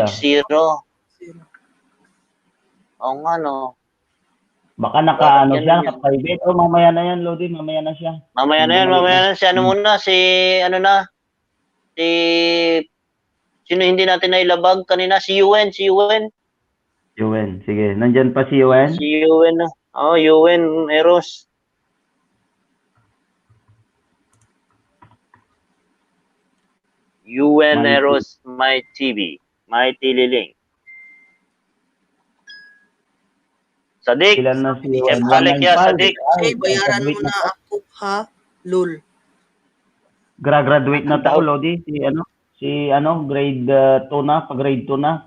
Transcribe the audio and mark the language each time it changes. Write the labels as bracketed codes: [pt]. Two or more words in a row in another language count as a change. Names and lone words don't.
[tl] 260. Oo nga, no. Baka naka-ano Bakit siya, ganun yan? naka-private. Oh, mamaya na yan, Lodi. Mamaya na siya. Mamaya na yan. Si muna, sino hindi natin nailabag kanina? Si UN. UN. Sige, nandyan pa si UN. Si UN. UN Eros. UN My Eros, My TV. My Tililing. Sadik. Ilan na si Chef UN? Alec yan, Sadik. Hey, bayaran mo graduate na to. ako, ha? Lul. Graduate na to, Daw. Lodi. Grade 2 na. Pag-grade 2 na.